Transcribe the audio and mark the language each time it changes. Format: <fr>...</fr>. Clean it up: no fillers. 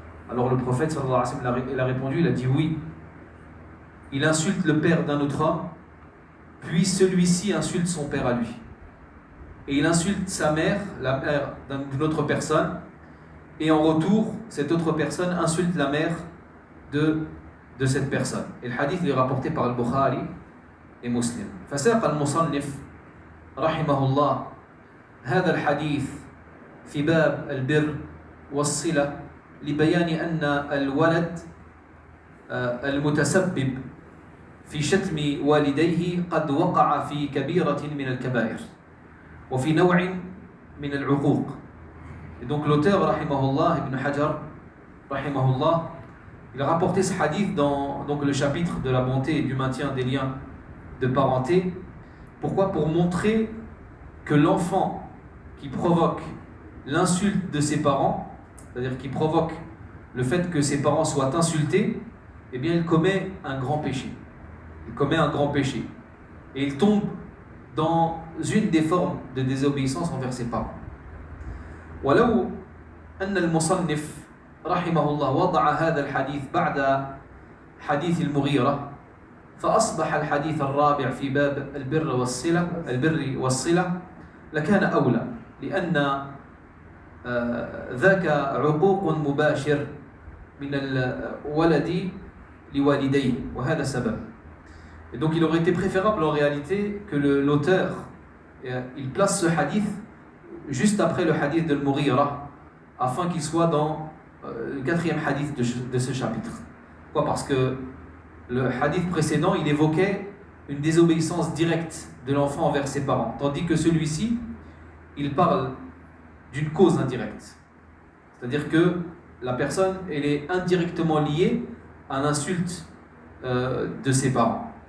<fr>Alors le prophète sallallahu alayhi wa sallam il a répondu, il a dit oui. Il insulte le père d'un autre homme, puis celui-ci insulte son père à lui. Et il insulte sa mère, la mère d'une autre personne, et en retour, cette autre personne insulte la mère de de cette personne. Et le hadith est rapporté par Al-Bukhari et Muslim.</fr> <ar>فساق المصنف رحمه الله هذا الحديث في باب البر والصلة لبيان أن الولد المتسبب في شتم والديه قد وقع في كبيرة من الكبائر وفي نوع من العقوق.</ar> <fr>Et donc l'auteur rahimahullah Ibn Hajar rahimahullah, il a rapporté ce hadith dans donc le chapitre de la bonté et du maintien des liens de parenté. Pourquoi? Pour montrer que l'enfant qui provoque l'insulte de ses parents, c'est-à-dire qui provoque le fait que ses parents soient insultés, eh bien il commet un grand péché. Il commet un grand péché. Et il tombe dans une des formes de désobéissance envers ses parents.</fr> <ar>ولو أن المصنف رحمه الله وضع هذا الحديث بعد حديث المغيرة فأصبح الحديث الرابع في باب البر والصلة لكان أولى لأن ذاك عقوق مباشر من الولد لوالديه وهذا سبب.</ar> <fr>Et donc il aurait été préférable en réalité que l'auteur il place ce hadith juste après le hadith de Al-Mughira afin qu'il soit dans le quatrième hadith de ce chapitre. Pourquoi? Parce que le hadith précédent il évoquait une désobéissance directe de l'enfant envers ses parents, tandis que celui-ci il parle d'une cause indirecte, c'est-à-dire que la personne elle est indirectement liée à l'insulte de ses parents.</fr>